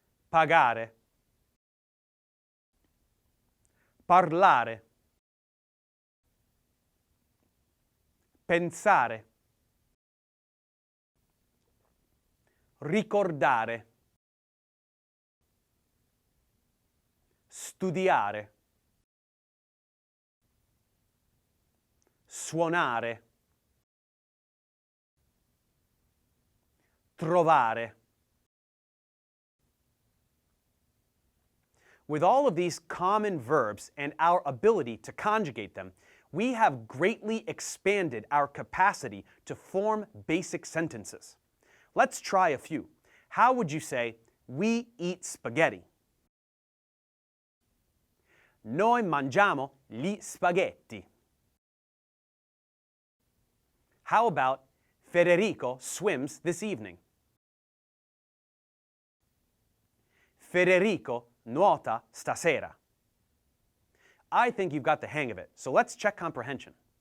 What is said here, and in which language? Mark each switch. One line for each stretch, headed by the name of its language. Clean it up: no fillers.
Italian: pagare, parlare, pensare, ricordare, studiare, suonare, trovare.
English: With all of these common verbs and our ability to conjugate them, we have greatly expanded our capacity to form basic sentences. Let's try a few. How would you say, we eat spaghetti?
Italian: Noi mangiamo gli spaghetti.
English: How about Federico swims this evening?
Italian: Federico nuota stasera.
English: I think you've got the hang of it, so let's check comprehension.